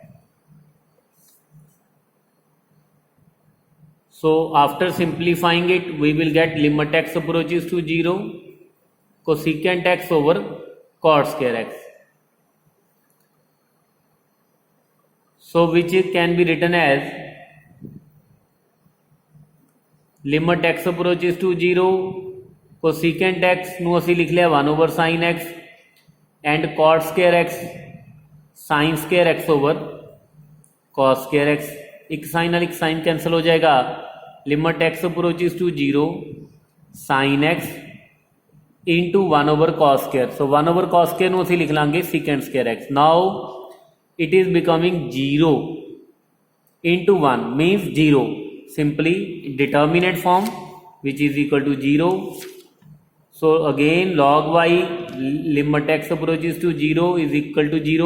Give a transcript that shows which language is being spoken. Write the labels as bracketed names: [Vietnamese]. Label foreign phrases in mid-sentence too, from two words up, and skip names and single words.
[English] So after simplifying it, we will get limit x approaches to 0, cosecant x over cot square x. So which can be written as limit x approaches to 0, cosecant x [Punjabi] ਨੂੰ ਅਸੀਂ ਲਿਖ ਲਿਆ [English] 1 over sin x and cot square x sin square x over cos square x. [Hindi] एक साइन [Punjabi] ਨਾਲ ਇੱਕ [Hindi] साइन कैंसिल हो जाएगा. [English] limit x approaches to 0, sin x into 1 over cos square. So 1 over cos square [Punjabi] ਨੂੰ ਅਸੀਂ ਲਿਖ ਲਾਂਗੇ [English] secant square x. Now it is becoming 0 into 1 means 0, simply determinate form, which is equal to 0. So again log y, limit x approaches to 0 is equal to 0.